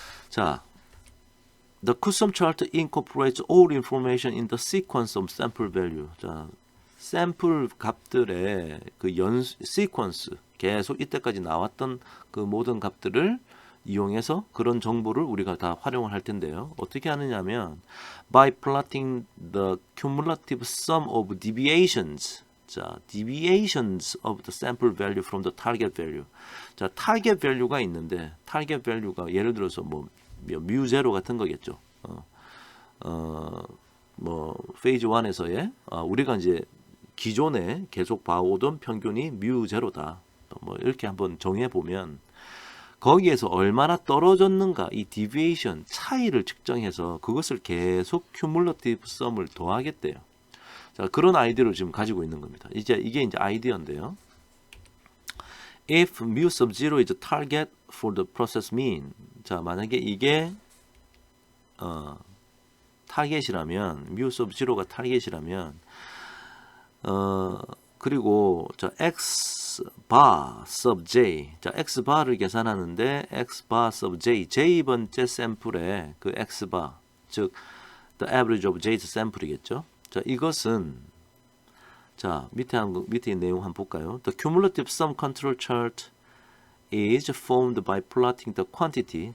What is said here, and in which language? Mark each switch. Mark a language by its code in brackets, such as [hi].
[en] 자, The custom chart incorporates all information in the sequence of sample value. [ko] 자, 샘플 값들의 그 시퀀스, 계속 이때까지 나왔던 그 모든 값들을 이용해서 그런 정보를 우리가 다 활용을 할 텐데요. 어떻게 하느냐면 [en] by plotting the cumulative sum of deviations. 자, deviations of the sample value from the target value. [ko] 자, 타겟 밸류가 있는데 타겟 밸류가 예를 들어서 뭐 뮤0 같은 거겠죠. 뭐 페이즈 1에서의 우리가 이제 기존에 계속 봐오던 평균이 뮤0다. 뭐 이렇게 한번 정해 보면 거기에서 얼마나 떨어졌는가 이 디비에이션 차이를 측정해서 그것을 계속 큐뮬러티브 썸을 더하겠대요. 자, 그런 아이디어를 지금 가지고 있는 겁니다. 이게 이제 아이디어인데요. [en] If mu sub 0 is a target for the process mean. [ko] 자, 만약에 이게 타겟이라면 mu sub 0가 타겟이라면 그리고 자, x bar sub j. 자, x bar를 계산하는데 x bar sub j. j번째 샘플의 그 x bar, 즉 [en] the average of jth sample [ko] 이겠죠. 자, 이것은 자, 밑에 있는 내용 한번 볼까요? [en] The cumulative sum control chart is formed by plotting the quantity.